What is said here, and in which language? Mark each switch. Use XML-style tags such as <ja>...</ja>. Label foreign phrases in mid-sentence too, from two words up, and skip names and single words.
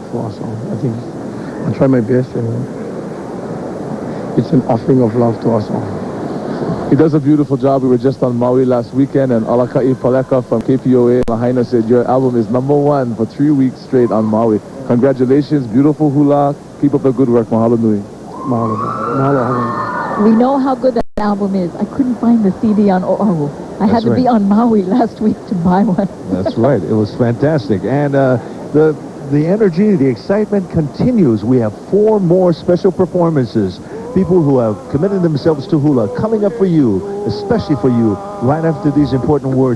<en>I think I'll try my best, and it's an offering of love to us all. He does a beautiful job. We were just on Maui last weekend, and Alaka'i Paleka from KPOA Lahaina said your album is #1 for 3 weeks straight on Maui. Congratulations, beautiful hula. Keep up the good work.</en> <haw>Mahalo nui. Mahalo.</haw> <en>We know how good that album is. I couldn't find the CD on Oahu. I had to be on Maui last week to buy one. That's right. It was fantastic. And the energy, the excitement continues. We have 4 more special performances. People who have committed themselves to hula coming up for you, especially for you, right after these important words.</en>